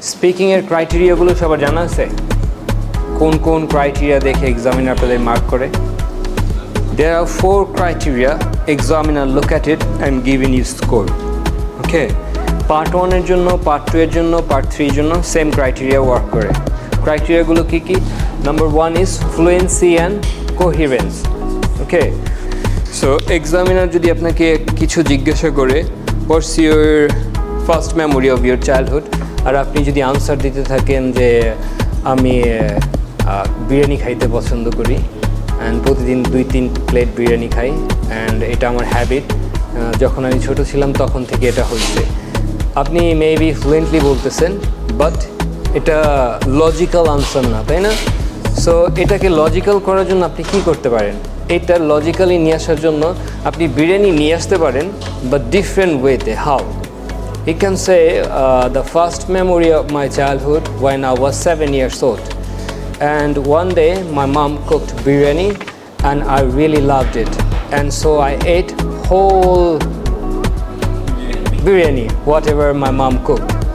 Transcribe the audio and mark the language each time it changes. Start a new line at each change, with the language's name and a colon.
Bangla: স্পিকিংয়ের ক্রাইটেরিয়াগুলো সবার জানা আছে? কোন কোন ক্রাইটেরিয়া দেখে এক্সামিনার আপনাদের মার্ক করে?
English: There are 4 criteria. Examiner look at it and giving you score. Okay.
Bangla: Part 1 এর জন্য, Part 2 এর জন্য, Part 3 এর জন্য সেম ক্রাইটেরিয়া ওয়ার্ক করে। ক্রাইটেরিয়াগুলো কি কি?
English: Number 1 is fluency and coherence. Okay. So examiner
Bangla: যদি আপনাকে কিছু জিজ্ঞাসা করে,
English: what's your first memory of your childhood?
Bangla: আর আপনি যদি আনসার দিতে থাকেন যে আমি বিরিয়ানি খাইতে পছন্দ করি অ্যান্ড প্রতিদিন 2-3 প্লেট বিরিয়ানি খাই অ্যান্ড এটা আমার হ্যাবিট, যখন আমি ছোট ছিলাম তখন থেকে এটা হচ্ছে। আপনি মেবি ফ্লুয়েন্টলি বলতেছেন, বাট এটা লজিক্যাল আনসার না, তাই না? সো এটাকে লজিক্যাল করার জন্য আপনি কি করতে পারেন? এটা লজিক্যালি নিয়ে আসার জন্য আপনি বিরিয়ানি নিয়ে আসতে পারেন, বাট ডিফারেন্ট ওয়েতে।
English: How? You can say the first memory of my childhood when I was 7 years old, and one day my mom cooked biryani and I really loved it, and so I ate whole biryani whatever my mom cooked.